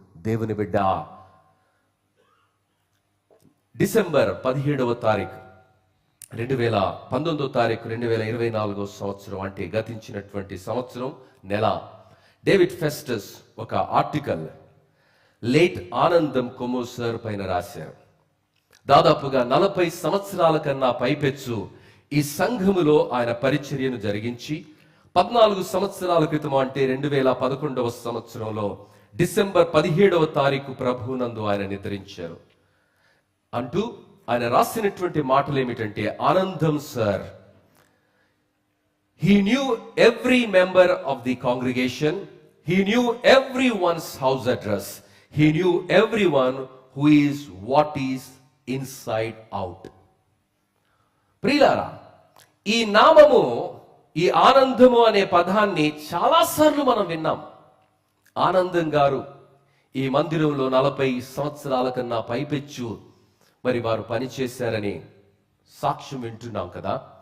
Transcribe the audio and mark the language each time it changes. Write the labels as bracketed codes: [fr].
[te] దేవుని బిడ్డ, డిసెంబర్ 17వ తారీఖు 2019వ తారీఖు 2024 సంవత్సరం, అంటే గతించినటువంటి సంవత్సరం నెల, డేవిడ్ ఫెస్టస్ ఒక ఆర్టికల్ లేట్ ఆనందం కొమోసర్ పైన రాశారు. దాదాపుగా 40 సంవత్సరాల కన్నా పైపెచ్చు ఈ సంఘములో ఆయన పరిచర్యను జరిగించి 14 సంవత్సరాల క్రితం, అంటే 2011వ సంవత్సరంలో డిసెంబర్ 17వ తారీఖు ప్రభునందు ఆయన నిద్రించారు. అంటూ ఆయన రాసినటువంటి మాటలు ఏమిటంటే, ఆనందం sir, [en] he knew every member of the congregation, he knew everyone's house address, he knew everyone who is what is inside out. [te] ప్రియులారా, ఈ నామము, ఈ ఆనందము అనే పదాన్ని చాలాసార్లు మనం విన్నాం. ఆనందం గారు ఈ మందిరంలో 40 సంవత్సరాల కన్నా పైపెచ్చు మరి వారు పనిచేశారని సాక్ష్యం వింటున్నాం కదా.